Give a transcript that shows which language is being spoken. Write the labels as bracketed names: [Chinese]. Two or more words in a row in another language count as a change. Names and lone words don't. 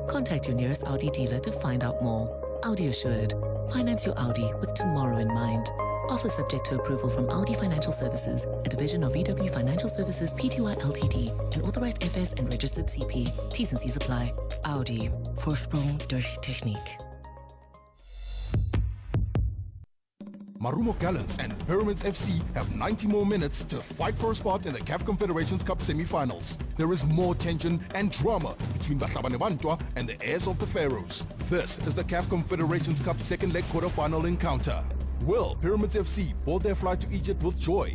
[English] Contact your nearest Audi dealer to find out more. Audi Assured. Finance your Audi with tomorrow in mind. Offer subject to approval from Audi Financial Services, a division of VW Financial Services Pty Ltd, an authorized FS and registered CP. T's and C's apply. Audi. [German] Vorsprung durch Technik. [English] Marumo Gallants and Pyramids FC have 90 more minutes to fight for a spot in the CAF Confederations Cup semi-finals. There is more tension and drama between Bahlabane Bantwa and the heirs of the Pharaohs. This is the CAF Confederations Cup second leg quarter-final encounter. Will Pyramids FC board their flight to Egypt with joy?